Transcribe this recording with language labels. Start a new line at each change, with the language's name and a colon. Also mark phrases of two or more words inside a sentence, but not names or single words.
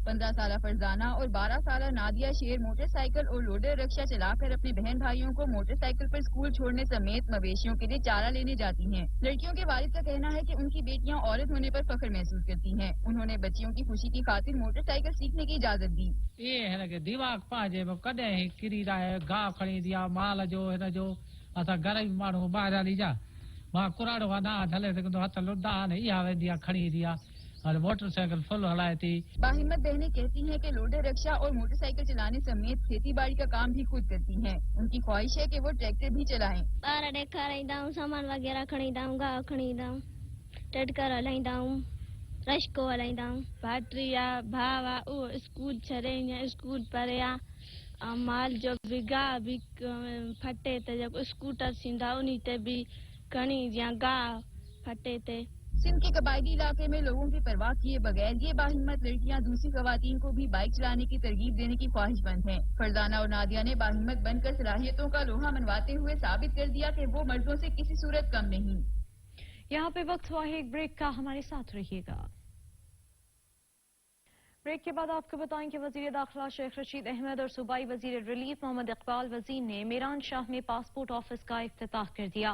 Urdu: 15 سال فرزانہ اور 12 سال نادیہ شیر موٹرسائیکل اور لوڈر رکشہ چلا کر اپنے بہن بھائیوں کو موٹرسائیکل پر اسکول چھوڑنے سمیت مویشیوں کے لیے چارہ لینے جاتی ہیں. لڑکیوں کے والد کا کہنا ہے کہ ان کی بیٹیاں عورت ہونے پر فخر محسوس کرتی ہیں. انہوں نے بچیوں کی خوشی کی خاطر موٹرسائیکل سیکھنے کی اجازت دی. یہ ہے کہ
Sindhi: दिमाग पाजे में कॾहिं किरी रहा गाह खणी दिया माल जो है जो असां घर ई माण्हू ॿाहिरि हली जा मां कुराड़ो आहे न हले सघंदो हथ लुॾा आहिनि इहा वेंदी आहे खणी ईंदी आहे और मोटरसाइकिल फुल हलाए थी।
Urdu: باہمت بہنیں کہتی ہیں کہ لوڈر رکشہ اور موٹرسائیکل چلانے سمیت کھیتی باڑی کا کام بھی خود کرتی ہیں. ان کی خواہش ہے کہ وہ ٹریکٹر بھی چلائیں.
Sindhi: ॿार ॾेखारींदा आहियूं, सामान वग़ैरह खणी ईंदा आहियूं, गाह खणी ईंदा आहियूं, टटकर हलाईंदा आहियूं, रश्को हलाईंदा आहियूं। भाइटी आहे, भाउ आहे, उहो स्कूल छॾे ईंदा, स्कूल परे आहे। माल जो भी गाह भी फटे ते जो स्कूटर थींदा उन ते भी खणी या गाह फटे ते।
Urdu: سندھ کے قبائلی علاقے میں لوگوں کی پرواہ کیے بغیر یہ باہمت لڑکیاں دوسری خواتین کو بھی بائیک چلانے کی ترغیب دینے کی خواہشمند ہیں. فرزانہ اور نادیہ نے باہمت بن کر صلاحیتوں کا لوہا منواتے ہوئے ثابت کر دیا کہ وہ مردوں سے کسی صورت کم نہیں. یہاں پے وقت ہوا ہے ایک بریک کا، ہمارے ساتھ رہیے گا۔ بریک کے بعد آپ کو بتائیں کہ وزیر داخلہ شیخ رشید احمد اور صوبائی وزیر ریلیف محمد اقبال وزیر نے میران شاہ میں پاسپورٹ آفس کا افتتاح کر دیا.